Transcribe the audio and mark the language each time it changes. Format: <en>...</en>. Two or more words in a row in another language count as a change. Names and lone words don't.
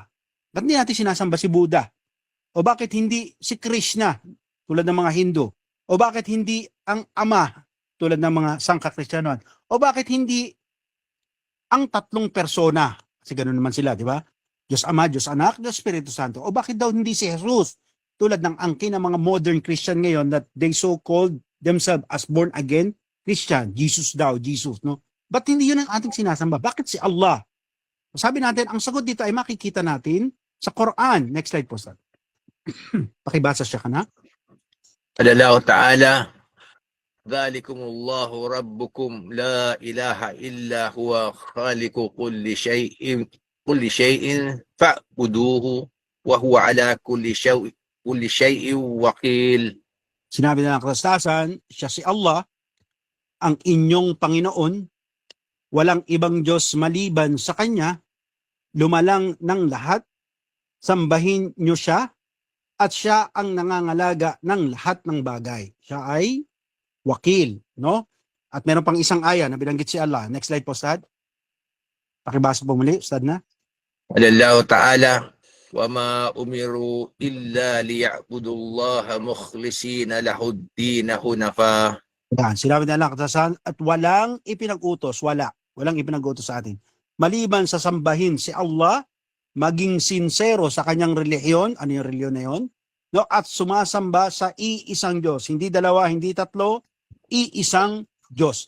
<tl>Bakit hindi natin sinasamba si Buddha? O bakit hindi si Krishna tulad ng mga Hindu? O bakit hindi ang Ama tulad ng mga Sangka-Kristyanuhan? O bakit hindi ang tatlong persona? Kasi ganoon naman sila, di ba? Diyos Ama, Diyos Anak, Diyos Espiritu Santo. O bakit daw hindi si Jesus? Tulad ng angkin ng mga</tl> <en>modern Christian ngayon that they so-called themselves as born again Christian.</en> <tl>Jesus daw, Jesus, no? Ba't hindi yun ang ating sinasamba? Bakit si Allah? Sabi natin, ang sagot dito ay makikita natin sa Quran.</tl> <en>Next slide</en> <tl>po, Sir. Pakibasa siya ka na.</tl> <ar>قال الله تعالى ذلكم الله ربكم لا إله إلا هو خالق كل شيء فاعبدوه وهو على كل شيء وكيل.</ar> <tl>Sinabi na ng kasastasan, siya si Allah, ang inyong Panginoon, walang ibang Diyos maliban sa Kanya, lumalang ng lahat, sambahin nyo siya, at siya ang nangangalaga ng lahat ng bagay. Siya ay wakil, no? At meron pang isang aya na binanggit si Allah.</tl> <en>Next slide</en> <tl>po, Ustad. Pakibasa po muli, Ustad na.</tl> <ar>قال الله تعالى وما أمروا إلا ليعبدوا الله مخلصين له الدين حنفاء.</ar> <tl>Yan, sinabi na lang katasan at walang ipinag-utos, walang ipinag-utos sa atin. Maliban sa sambahin si Allah, maging sincero sa kanyang relihiyon. Ano yung relihiyon na yon? no, at sumasamba sa iisang Diyos. Hindi dalawa, hindi tatlo, iisang Diyos.</tl>